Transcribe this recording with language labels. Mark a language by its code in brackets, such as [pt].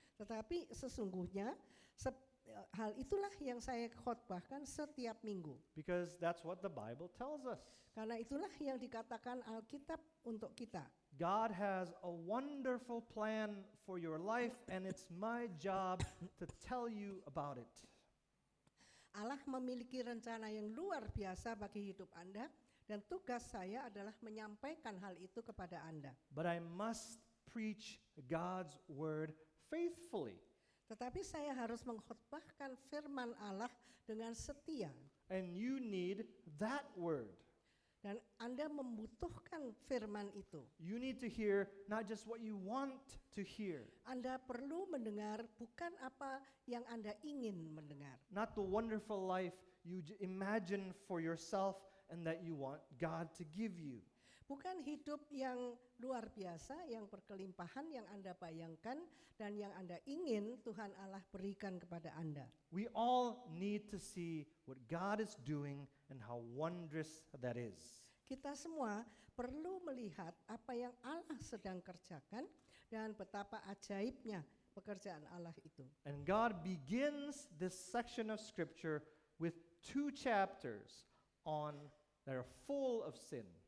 [id] Tetapi sesungguhnya hal itulah yang saya khotbahkan setiap minggu. [en] Because that's what the Bible tells us. [id] Karena itulah yang dikatakan Alkitab untuk kita. [en] God has a wonderful plan for your life, and it's my job to tell you about it. [id] Allah memiliki rencana yang luar biasa bagi hidup Anda, dan tugas saya adalah menyampaikan hal itu kepada Anda. [en] But I must preach God's word faithfully. [id] Tetapi saya harus mengkhotbahkan firman Allah dengan setia. [en] And you need that word. [id] Dan Anda membutuhkan firman itu. [en] You need to hear not just what you want to hear, [id] Anda perlu mendengar bukan apa yang Anda ingin mendengar. [en] not the wonderful life you imagine for yourself and that you want God to give you. [id] Bukan hidup yang luar biasa, yang berkelimpahan, yang Anda bayangkan dan yang Anda ingin Tuhan Allah berikan kepada Anda. [en] We all need to see what God is doing and how wondrous that is. [id] Kita semua perlu melihat apa yang Allah sedang kerjakan dan betapa ajaibnya pekerjaan Allah itu. [en] And God begins this section of scripture with 2 chapters that are full of sin.